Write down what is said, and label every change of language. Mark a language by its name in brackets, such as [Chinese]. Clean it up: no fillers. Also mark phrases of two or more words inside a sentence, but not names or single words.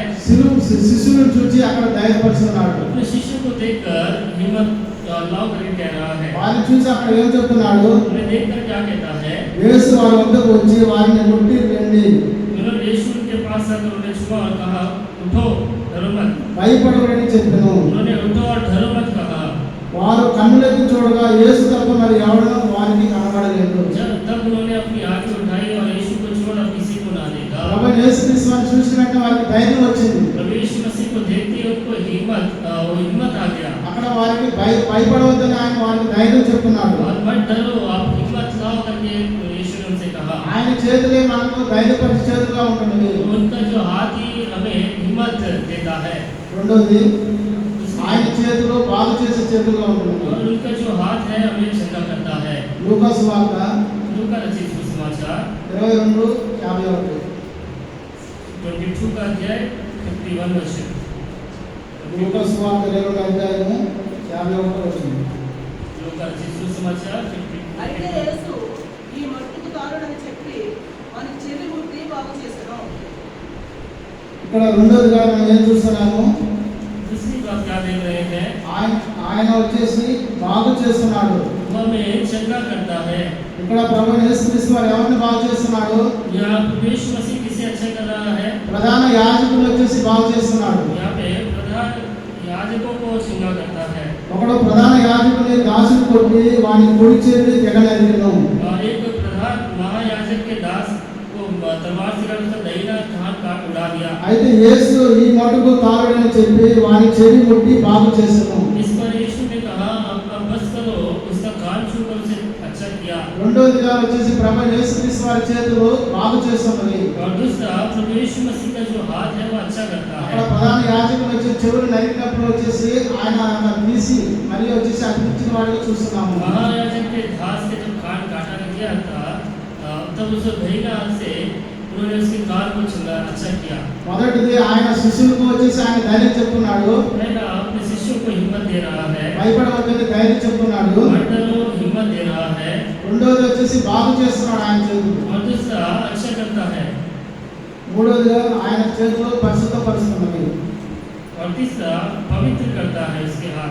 [Telugu] శిష్యులను చూసి అక్కడ ధైర్యపరుస్తున్నాడు. [Hindi] अपने शिष्य को देखकर हिम्मत लाओ करके कह रहा है। [Telugu] వారిని చూసి అక్కడ ఏం చెప్తున్నాడు? [Hindi] उन्हें देखकर क्या कहता है? [Telugu] యేసు వారి వద్దకు వచ్చి వారిని ముట్టి వెండి [Hindi] उन्होंने यीशु के पास आकर उन्हें छुआ और कहा, उठो डरो मत। [Telugu] భయపడకూడని చెప్పెను. [Hindi] उन्होंने उठो और डरो मत कहा। [Telugu] వారు కన్నులెత్తి చూడగా యేసు తప్ప మరి ఎవడో వారికి కనబడలేదు. [Hindi] तब उन्होंने अपनी आंखें उठाई और यीशु को छोड़ और किसी को ना देखा। [Telugu] ప్రభువైన యేసుక్రీస్తు వారిని చూసినాక వారికి ధైర్యం వచ్చింది. [Hindi] प्रभु यीशु मसीह को देखते ही उनको हिम्मत आ गया। [Telugu] అక్కడ వారికి భయపడవద్దని ఆయన వారికి ధైర్యం చెప్తున్నాడు. [Hindi] और मत डरो, आप हिम्मत लाओ करके यीशु ने उनसे कहा। [Telugu] ఆయన చేతులే మనకు ధైర్యపరిచే చేతులుగా ఉంటుంది. [Hindi] उनका जो हाथ ही हमें हिम्मत देता है। [Telugu] రెండోది ఆయన చేతులు బాగు చేసే చేతులుగా ఉంటుంది. [Hindi] और उनका जो हाथ है हमें चंगा करता है। [Telugu] లూకా సువార్త [Hindi] लूका रचित सुसमाचार 22:51 22 का अध्याय 51 वचन। [Telugu] లూకా సువార్త 22వ అధ్యాయము 51 వచనం. [Hindi] लूका रचित सुसमाचार 52। [Telugu] అయితే యేసు ఈ మట్టుకు తారుడని చెప్పి వాని చెవి ముట్టి బాగు చేసెను. ఇక్కడ రెండోదిగా మనం ఏం చూస్తున్నాము? [Hindi] दूसरी बात क्या देख रहे हैं? [Telugu] ఆయన వచ్చేసి బాగు చేస్తున్నాడు. [Hindi] वो हमें चंगा करता है। [Telugu] ఇక్కడ ప్రభువైన యేసుక్రీస్తు వారు ఎవరిని బాగు చేస్తున్నాడు? [Hindi] यहाँ यीशु मसीह किसे अच्छा कर रहा है? [Telugu] ప్రధాన యాజకులు వచ్చేసి బాగు చేస్తున్నాడు. [Hindi] यहाँ पे प्रधान याजकों को चंगा करता है। [Telugu] ఒకడు ప్రధాన యాజకుని దాసుని కొట్టి వాని కుడి చేతిని తెగనరికెను. [Hindi] एक प्रधान महायाजक के दास को तलवार से उसका दाहिना हाथ काट उड़ा दिया। [Telugu] అయితే యేసు ఈ మటుకు తారుడని చెప్పి వాని చెవి ముట్టి బాగు చేసెను. [Hindi] इस पर यीशु ने कहा, अब बस करो, उसका कान छूकर उसे अच्छा किया। [Telugu] రెండోదిగా వచ్చేసి ప్రభువైన యేసుక్రీస్తు వారి చేతులు బాగు చేస్తున్నది. [Hindi] और दूसरा प्रभु यीशु मसीह का जो हाथ है वो अच्छा करता [Telugu] అక్కడ [Hindi] है। [Telugu] ప్రధాన యాజకులు వచ్చి చెవులు నరికినప్పుడు వచ్చేసి ఆయన తీసి మరియు వచ్చేసి అతికించిన వాడిగా చూస్తున్నాము. [Hindi] महायाजक के दास के जब कान काटा गया था तब उसे दाहिना हाथ से उन्होंने उसके कान को चंगा अच्छा किया। [Telugu] మొదటిది ఆయన శిష్యులకు వచ్చేసి ఆయన ధైర్యం చెప్తున్నాడు. [Hindi] पहला अपने शिष्यों को हिम्मत दे रहा है। [Telugu] భయపడవద్దని ధైర్యం చెప్తున్నాడు. [Hindi] मत डरो, हिम्मत दे रहा है। [Telugu] రెండోది వచ్చేసి బాగు చేస్తున్నాడు ఆయన చేతులు. [Hindi] और दूसरा अच्छा करता है। [Telugu] మూడోదిగా ఆయన చేతులు పరిశుద్ధపరుస్తున్నది. [Hindi] और तीसरा पवित्र करता है उसके हाथ।